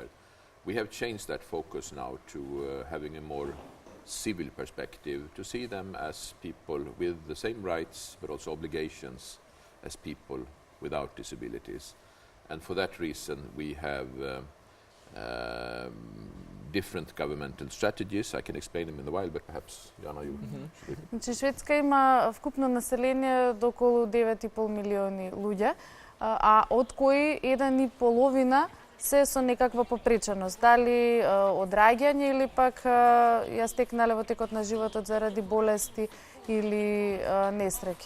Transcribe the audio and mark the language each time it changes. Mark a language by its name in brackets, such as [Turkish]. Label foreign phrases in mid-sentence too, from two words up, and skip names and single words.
[English] We have changed that focus now to having a more civil perspective, to see them as people with the same rights but also obligations as people without disabilities. And for that reason we have different governmental strategies. I can explain them in a while, but perhaps Jana, you [Macedonian] Значи Шведска има вкупно население до околу 9,5 милиони луѓе, а од кои 1,5 се со некаква попреченост, дали од раѓање или пак ја стекнале во текот на животот заради болести или несреќи.